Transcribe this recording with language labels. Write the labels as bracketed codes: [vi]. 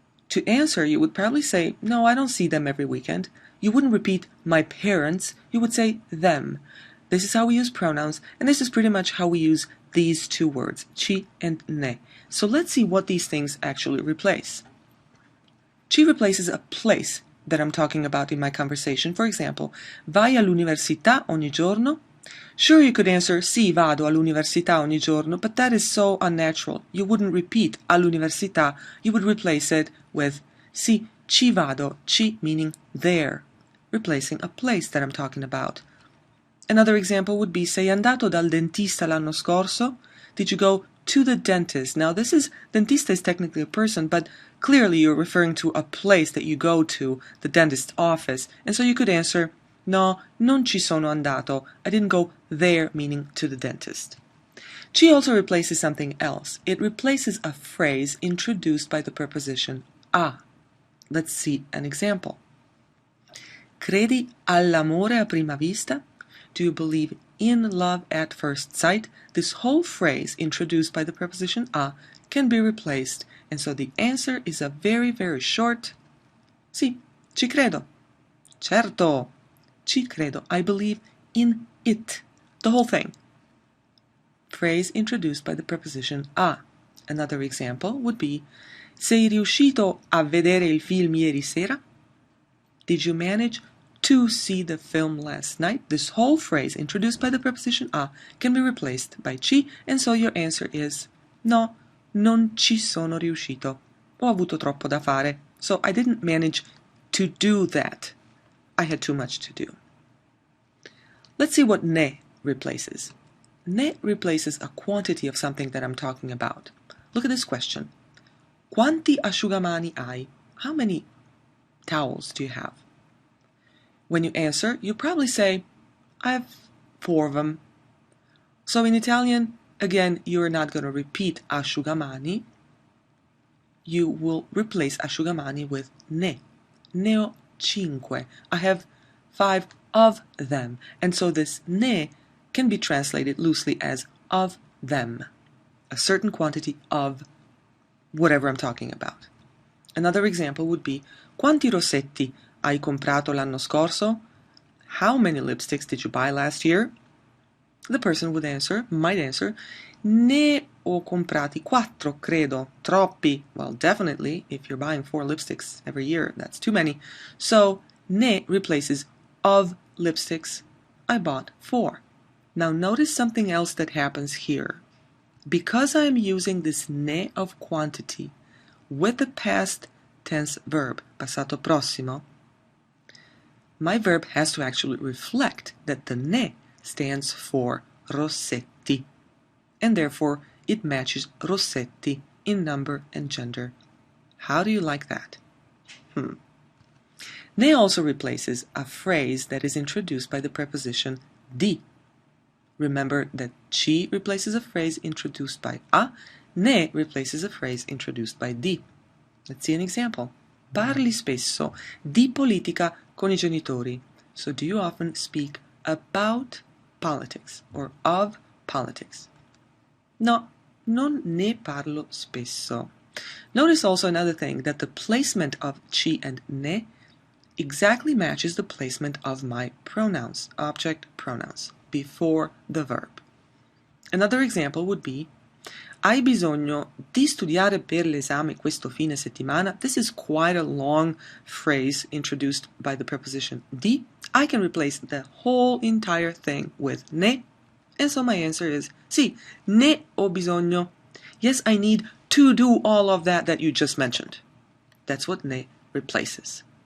[en] To answer, you would probably say, "No, I don't see them every weekend." You wouldn't repeat "my parents," you would say "them." This is how we use pronouns, and this is pretty much how we use these two words, ci and ne. So let's see what these things actually replace. Ci replaces a place that I'm talking about in my conversation. For example, [it] vai all'università ogni giorno? [en] Sure, you could answer, [it] sì, vado all'università ogni giorno, [en] but that is so unnatural. You wouldn't repeat all'università, you would replace it with [it] sì, ci vado, [en] ci meaning there, replacing a place that I'm talking about. Another example would be, [it] sei andato dal dentista l'anno scorso? [en] Did you go to the dentist? Now this is, dentista is technically a person, but clearly you're referring to a place that you go to, the dentist's office, and so you could answer, [it] no, non ci sono andato. [en] I didn't go there, meaning to the dentist. Ci also replaces something else. It replaces a phrase introduced by the preposition a. Let's see an example. [it] Credi all'amore a prima vista? [en] Do you believe in love at first sight? This whole phrase introduced by the preposition a can be replaced, and so the answer is a very, very short [it] sì, ci credo. Certo, ci credo. [en] I believe in it. The whole thing. Phrase introduced by the preposition a. Another example would be, [it] sei riuscito a vedere il film ieri sera? [en] Did you manage to see the film last night? This whole phrase introduced by the preposition a can be replaced by ci, and so your answer is [it] no, non ci sono riuscito. Ho avuto troppo da fare. [en] So I didn't manage to do that. I had too much to do. Let's see what ne replaces. Ne replaces a quantity of something that I'm talking about. Look at this question. [it] Quanti asciugamani hai? [en] How many towels do you have? When you answer, you probably say, I have 4 of them. So in Italian, again, you're not going to repeat asciugamani. You will replace asciugamani with ne. [it] Ne ho 5. [en] I have 5 of them. And so this ne can be translated loosely as of them. A certain quantity of whatever I'm talking about. Another example would be, [it] quanti rossetti hai comprato l'anno scorso? [en] How many lipsticks did you buy last year? The person would answer, might answer, [it] ne ho comprati 4, credo. Troppi. [en] Well, definitely, if you're buying 4 lipsticks every year, that's too many. So, ne replaces of lipsticks. I bought 4. Now notice something else that happens here. Because I am using this ne of quantity with the past tense verb, passato prossimo, my verb has to actually reflect that the ne stands for rossetti, and therefore it matches rossetti in number and gender. How do you like that? Ne also replaces a phrase that is introduced by the preposition di. Remember that ci replaces a phrase introduced by a, ne replaces a phrase introduced by di. Let's see an example. [it] Parli spesso di politica con I genitori. [en] So do you often speak about politics or of politics? [it] No, non ne parlo spesso. [en] Notice also another thing, that the placement of ci and ne exactly matches the placement of my pronouns, object pronouns, before the verb. Another example would be, [it] hai bisogno di studiare per l'esame questo fine settimana? [en] This is quite a long phrase introduced by the preposition di. I can replace the whole entire thing with ne, and so my answer is [it] sì, ne ho bisogno. [en] Yes, I need to do all of that you just mentioned. That's what ne replaces.